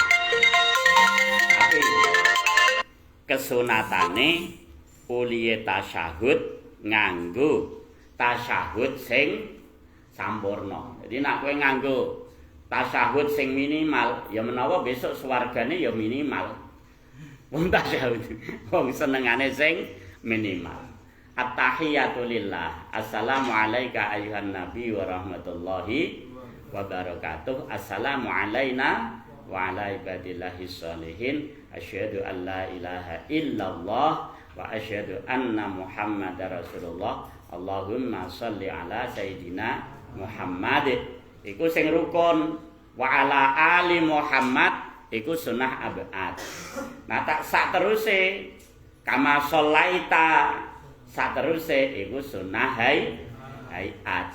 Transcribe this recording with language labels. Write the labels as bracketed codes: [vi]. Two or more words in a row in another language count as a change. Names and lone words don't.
[jv] Tapi kesunatane uliye tasyahud nganggo tasyahud sing sampurna. Jadi nek kowe nganggo tasyahud sing minimal ya menawa besok swargane ya minimal. Wong tasyahud wong senengane sing minimal. [ar] التحيات لله. السلام عليك أيها النبي ورحمة الله وبركاته. السلام علينا وعلى عباد الله الصالحين. أشهد أن لا إله إلا الله وأشهد أن محمدا رسول الله. اللهم صل على سيدنا محمد. [jv] Iku sing rukun. [ar] وعلى آل محمد [jv] iku sunah abad. Nah tak sak teruse [ar] كما صليت [jv] sak teruse iku sunah hayat.